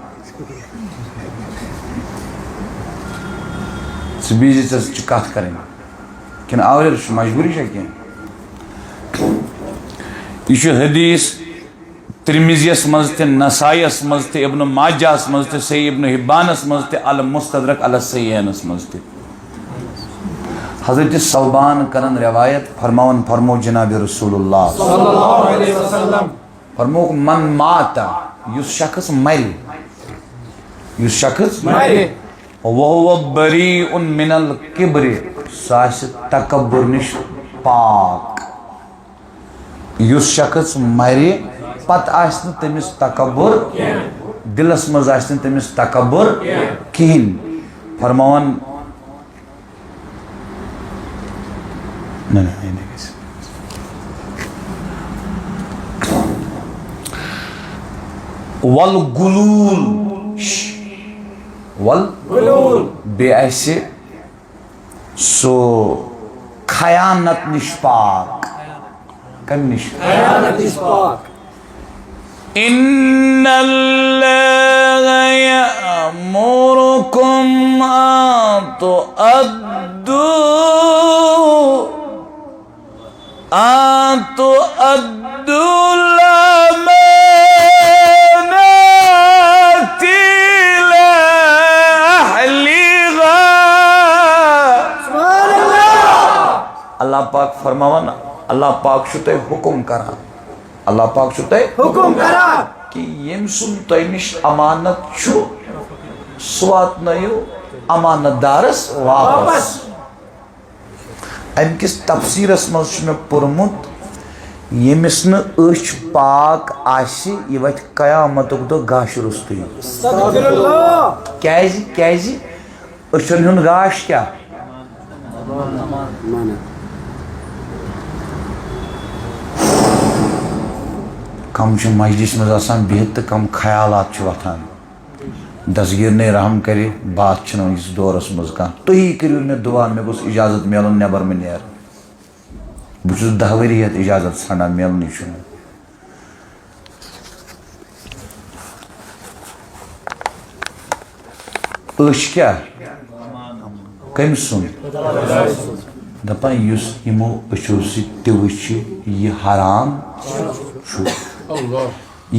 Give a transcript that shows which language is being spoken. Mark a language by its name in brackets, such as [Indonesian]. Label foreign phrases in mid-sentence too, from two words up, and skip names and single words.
[Kashmiri] ژٕ بیٖزِ ژےٚ چھِ کتھ کرٕنۍ کِنہٕ آوریر چھُ مجبوٗری چھا کینٛہہ یہ چھُ حدیث ترمذیس مز تہِ نسائیس مز تہِ ابن ماجہس مز تہِ صحیح ابن حبانس مز تہِ المستدرک علی الصحیحینس مز تہِ حضرت صوبان کرن روایت فرماون فرمو جناب رسول اللہ [Arabic] صلی اللہ علیہ وسلم [Kashmiri] فرمو [Arabic] من ماتا [Kashmiri] یس شخص مر یس شخص مر [Arabic] وهو بریء من الکبر [Kashmiri] سُہ آسہِ تکبر نش پاک یس شخص مرِ پتہ آسہِ نہٕ تٔمِس تکبر دلس منٛز آسہِ نہٕ تٔمِس تکبر کِہیٖنۍ فرماون [Arabic] والغلول والغلول [Kashmiri] بیٚیہِ آسہِ سُہ خیانت نش پاک کمہِ نش خیانت نش پاک [Arabic] ان اللہ یأمرکم ان تؤدوا الامانات الى اہلها سبحان [Kashmiri] اللہ اللہ پاک فرماون اللہ پاک چھُ تۄہہِ حکم کران اللہ پاک چھُ تۄہہِ حکم کران کہ ییٚمہِ سُنٛد تۄہہِ نِش امانت چھُ سُہ واتنٲیِو امانت دارس واپس امہِ کِس تفسیٖرس منٛز چھُ مےٚ پوٚرمُت ییٚمِس نہٕ أچھ پاک آسہِ یہِ وتھِ قیامتُک دۄہ گاشہٕ روٚستُے کیازِ أچھن ہُنٛد گاش کیٛاہ کم چھِ مسجدس منٛز آسان بِہِتھ تہٕ کم خیالات چھِ وۄتھان دستگیٖر نے رحم کرِ بات چھِنہٕ وٕنکِس دورس منٛز کانٛہہ تُہی کٔرِو مےٚ دُعا مےٚ گوٚژھ اجازت میلُن نٮ۪بر مےٚ نیرٕ بہٕ چھُس 10 ؤری ہٮ۪تھ اجازت ژھانڈان میلنٕے چھُنہٕ أچھ کیٛاہ کٔمۍ سُنٛد دپان یُس یِمو أچھو سۭتۍ تہِ وٕچھِ یہِ حرام چھُ یہِ